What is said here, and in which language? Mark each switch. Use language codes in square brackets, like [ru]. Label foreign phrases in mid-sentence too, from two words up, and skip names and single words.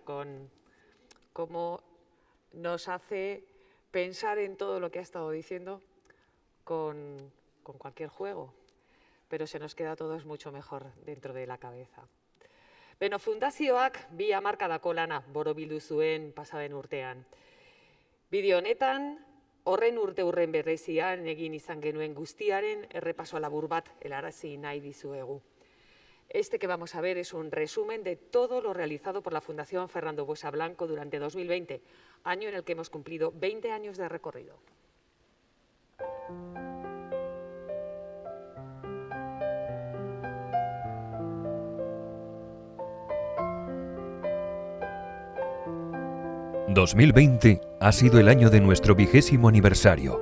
[es] con cómo nos hace pensar en todo lo que ha estado diciendo con cualquier juego, pero se nos queda todo mucho mejor dentro de la cabeza. [eu] Beno, fundazioak 2 hamarkadako lana borobildu zuen pasaden urtean. Bideo honetan, horren urren berrezian egin izan genuen guztiaren errepaso labur bat helarazi nahi dizuegu. [es] Este que vamos a ver es un resumen de todo lo realizado por la Fundación Fernando Buesa Blanco durante 2020, año en el que hemos cumplido 20 años de recorrido. ...2020 ha sido el año de nuestro 20º aniversario.